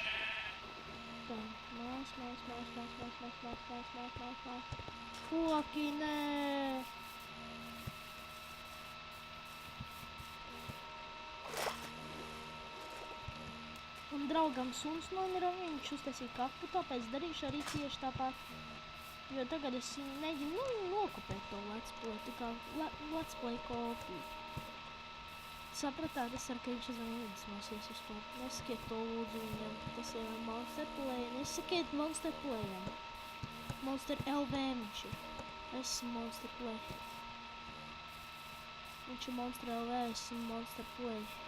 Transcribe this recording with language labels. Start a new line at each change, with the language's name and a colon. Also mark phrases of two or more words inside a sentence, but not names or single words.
Latvian: Tā, mās. Koki, nē! Un draugam suns nomira, viņš uztaisīja kapu, tāpēc darīšu arī tieši tāpat. Jo tagad es mēģinu nokopēt to
English: let's play,
Latvian: tā kā
English: let's play
Latvian: kopiju. Sapratāt, es ceru, ka viņš aizvien iedvesmosies uz to. Nesakiet to lūdzu viņam, tas ir Monster Play. Nesakiet Monster Playam. Monster LV viņš ir. Es esmu Monster Play. Viņš ir Monster LV, es esmu Monster Play.